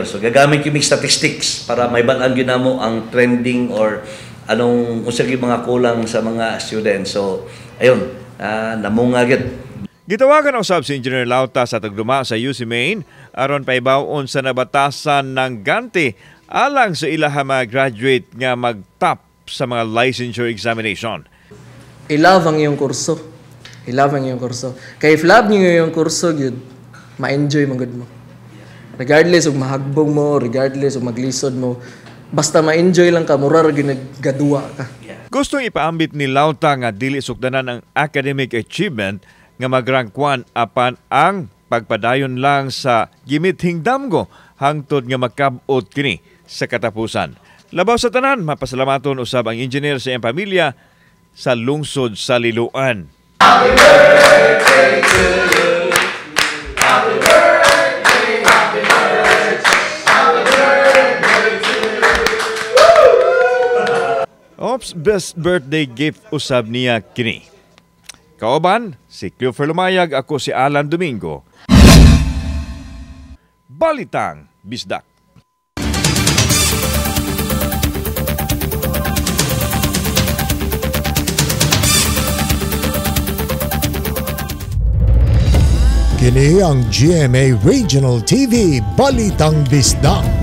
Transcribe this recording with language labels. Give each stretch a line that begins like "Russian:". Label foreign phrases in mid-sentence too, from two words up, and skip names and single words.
Cebuano: So gagamit yung statistics para may balaan gyud namo ang trending or anong unsa gyud mga kulang sa mga students. So ayun, namunga gyud. Gitawagan usab si Engineer Lauta sa tagduma sa UC Maine aron paibawon sa nabatasan ng ganti alang sa ilahang mga graduate nga mag-top sa mga licensure examination.
Filipino: I-love ang iyong kurso. I-love ang iyong kurso. Kaya if love niyo yung kurso, yun, ma-enjoy magod mo.
English: Regardless of
Cebuano: mahagbong mo,
English: regardless of
Cebuano: maglisod mo, basta ma-enjoy lang ka, murar ginagaduwa ka. Gustong ipaambit ni Lauta nga dili sukdanan ang academic achievement nga mag-rank 1 apan ang pagpadayon lang sa gimithing damgo hangtod nga makabot kini sa katapusan. Labaw sa tanan, mapasalamaton usab ang engineer sa iyang pamilya sa lungsod sa Liloan.
English: Happy birthday to you. Happy birthday, happy birthday, happy birthday to you.
Cebuano: Ops, best birthday gift usab niya kini. Kauban, si Cleofer Lumayag, ako si Alan Domingo. Balitang Bisdak. Kini ang GMA Regional TV Balitang Bisdak.